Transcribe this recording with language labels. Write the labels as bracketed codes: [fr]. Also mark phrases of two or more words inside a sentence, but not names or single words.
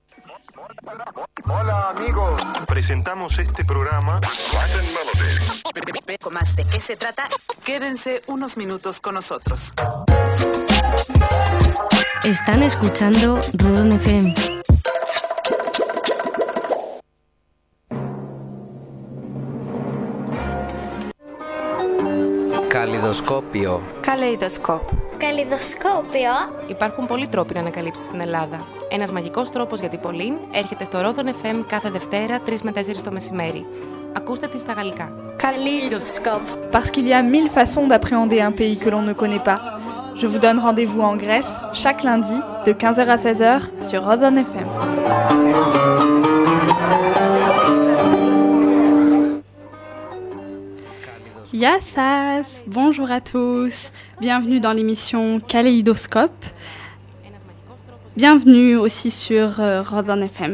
[es] Hola amigos, presentamos este programa. ¿Más de qué se trata? Quédense unos minutos con nosotros. Están escuchando Rodon FM. [el] Καλλιδοσκόπιο. Καλλιδοσκόπ. Καλλιδοσκόπιο. Υπάρχουν πολλοί τρόποι να ανακαλύψεις την Ελλάδα. Ένας μαγικός τρόπος για την πολύ έρχεται στο Rodon FM κάθε Δευτέρα 3 με 4 το μεσημέρι. Ακούστε τη στα γαλλικά. Καλλιδοσκόπ. [fr] Parce qu'il y a 1000 façons d'appréhender un pays que l'on ne connaît pas. Je vous donne rendez-vous en Grèce chaque lundi de 15h à 16h sur Rodon FM. Yassas, bonjour à tous, bienvenue dans l'émission Kaléidoscope, bienvenue aussi sur Rodon FM.